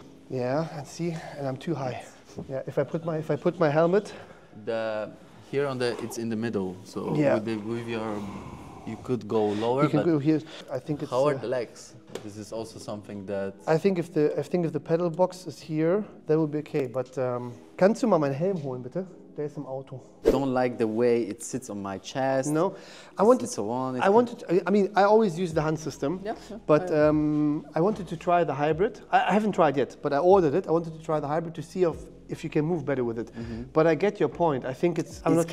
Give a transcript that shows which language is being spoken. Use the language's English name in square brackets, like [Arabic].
[English] Yeah, and see, and I'm too high. Yeah, if I put my helmet. Here on it's in the middle, so Yeah. with your, you could go lower. You can but go here. I think it's. how are the legs? This is also something that. I think if the pedal box is here, that will be okay. But [German] kannst du mal meinen Helm holen, bitte? Der ist im Auto. [English] Don't like the way it sits on my chest. No, I It's- wanted. it's so on, I wanted. I mean, I always use the hand system. Yeah, yeah, But I wanted to try the hybrid. I haven't tried yet, but I ordered it. I wanted to try the hybrid to see if you can move better with it. But I get your point. I think it's. I'm not.